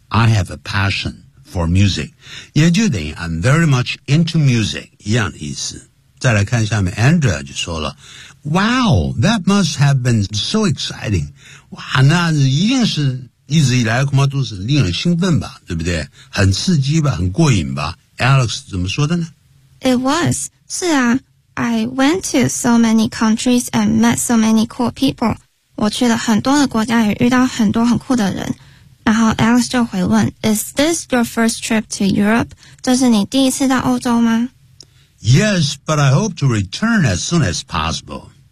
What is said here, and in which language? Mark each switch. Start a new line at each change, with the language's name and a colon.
English: I have a passion for music，
Chinese: 也就等于
English: I'm very much into music
Chinese: 一样的意思。再来看下面
English: ，Andrea
Chinese: 就说了
English: ：Wow， that must have been so exciting！
Chinese: 哇，那一定是。一直以来恐怕都是令人兴奋吧，对不对？很刺激吧，很过瘾吧。Alex 怎么说的呢
English: ？It was，
Chinese: 是啊
English: ，I went to so many countries and met so many cool people。
Chinese: 我去了很多的国家，也遇到很多很酷的人。然后
English: Alex
Chinese: 就回问
English: ：Is this your first trip to Europe？
Chinese: 这是你第一次到欧洲吗
English: ？Yes， but I hope to return as soon as possible。